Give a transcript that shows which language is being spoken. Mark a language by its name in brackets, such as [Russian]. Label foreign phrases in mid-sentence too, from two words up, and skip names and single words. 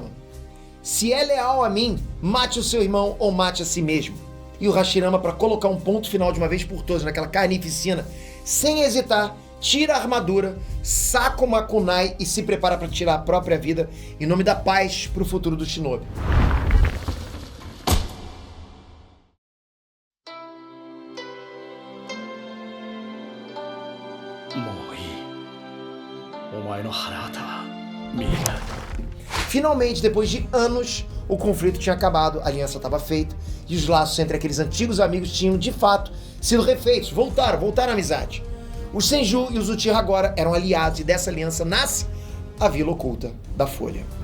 [Portuguese] Se é leal a mim, mate o seu irmão ou mate a si mesmo. E o Hashirama, para colocar um ponto final de uma vez por todas naquela carnificina, sem hesitar, tira a armadura, saca uma kunai e se prepara para tirar a própria vida em nome da paz para o futuro do Shinobi. [Japanese] もういい。お前の腹渡は見えた。 [Portuguese] Finalmente, depois de anos, o conflito tinha acabado, a aliança estava feita e os laços entre aqueles antigos amigos tinham, de fato, sido refeitos, voltaram à amizade. Os Senju e os Uchiha agora eram aliados e dessa aliança nasce a Vila Oculta da Folha.